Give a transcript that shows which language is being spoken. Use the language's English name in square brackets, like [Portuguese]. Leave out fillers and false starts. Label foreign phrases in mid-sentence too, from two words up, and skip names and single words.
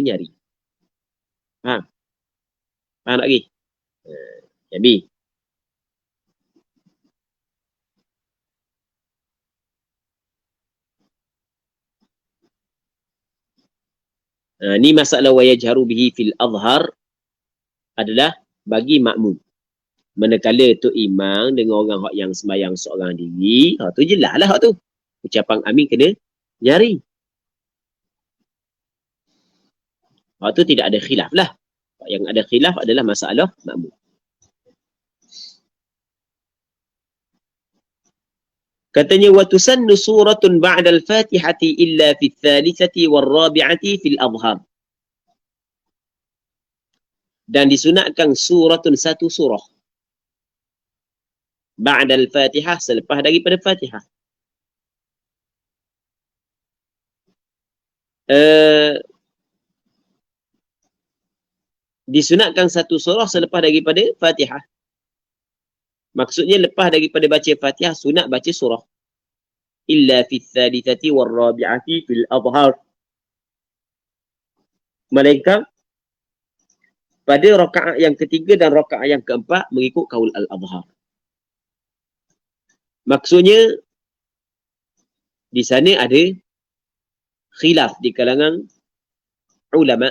[Malay] Secara nyaring. Ha. Faham tak lagi? Jadi ni masalah [Arabic] ويجهر به في الأظهر [Malay] adalah bagi makmum. Manakala tu imam dengan orang hak yang sembahyang seorang diri, hak tu jelas lah hak tu. Ucapan amin kena jari. Hak tu tidak ada khilaf lah. Yang ada khilaf adalah masalah makmum. [Arabic] Katanya وتسن سورة بعد الفاتحة إلا في الثالثة والرابعة في الأظهر. [Malay] Dan disunatkan suratun satu surah [Arabic] بعد الفاتحة [Malay] selepas daripada Fatihah. Disunatkan satu surah selepas daripada Fatihah. Maksudnya lepas daripada baca Fatihah sunat baca surah. [Arabic] إلا في الثالثة والرابعة في الأظهر. [Malay] Melainkan pada rakaat yang ketiga dan rakaat yang keempat mengikut [Arabic] قول الأظهر. [Malay] Maksudnya di sana ada khilaf di kalangan ulama.